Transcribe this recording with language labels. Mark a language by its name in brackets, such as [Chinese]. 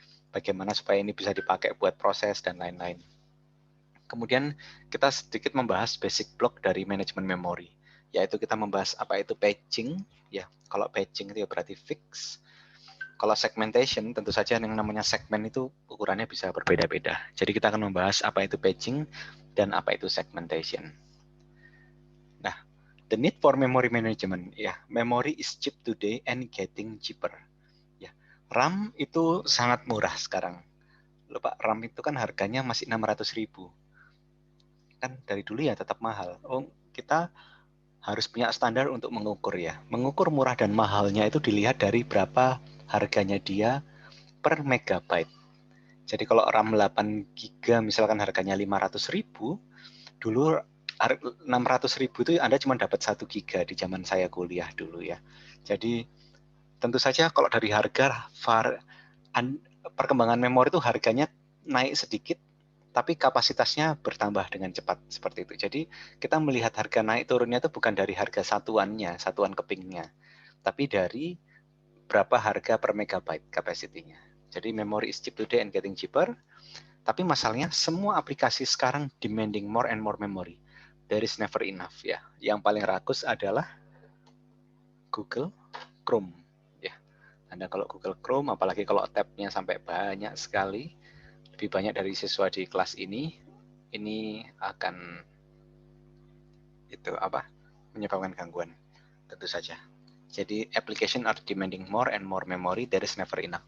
[Indonesian] Bagaimana supaya ini bisa dipakai buat proses dan lain-lain. Kemudian kita sedikit membahas basic block dari manajemen memori, yaitu kita membahas apa itu patching. Ya, kalau patching itu berarti fix. Kalau segmentation, tentu saja yang namanya segmen itu ukurannya bisa berbeda-beda. Jadi kita akan membahas apa itu patching dan apa itu segmentation. [English] Nah, the need for memory management. Ya, memory is cheap today and getting cheaper. [Indonesian] Ya, RAM itu sangat murah sekarang. Loh Pak, RAM itu kan harganya masih 600.000. Kan dari dulu ya tetap mahal. Oh, kita harus punya standar untuk mengukur ya. Mengukur murah dan mahalnya itu dilihat dari berapa harganya dia per megabyte. Jadi kalau RAM 8 GB misalkan harganya 500.000, dulu 600.000 itu Anda cuma dapat 1 GB di zaman saya kuliah dulu ya. Jadi tentu saja kalau dari harga perkembangan memori itu harganya naik sedikit, tapi kapasitasnya bertambah dengan cepat seperti itu. Jadi kita melihat harga naik turunnya itu bukan dari harga satuannya, satuan kepingnya, tapi dari berapa harga per megabyte kapasitinya. [English] Jadi memory is cheap today and getting cheaper. [Indonesian] Tapi masalahnya semua aplikasi sekarang [English] demanding more and more memory. There is never enough ya. [Indonesian] Yang paling rakus adalah Google Chrome ya. Anda kalau Google Chrome, apalagi kalau tabnya sampai banyak sekali, lebih banyak dari siswa di kelas ini akan menyebabkan gangguan tentu saja. [English] Jadi application are demanding more and more memory, there is never enough.